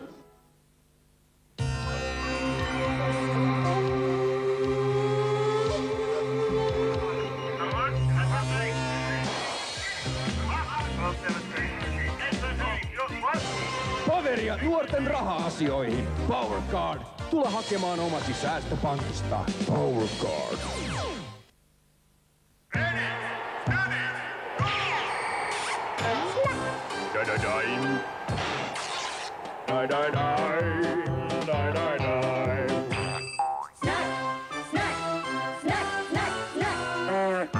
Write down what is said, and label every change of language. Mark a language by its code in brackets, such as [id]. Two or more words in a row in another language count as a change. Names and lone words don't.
[fi] Kaveria nuorten raha-asioihin. PowerCard. Tule hakemaan omasi säästöpankista. PowerCard. Da-da-daim. Da-da-daim. Da-da-daim. [en] Snack, snack, snack, snack, snack.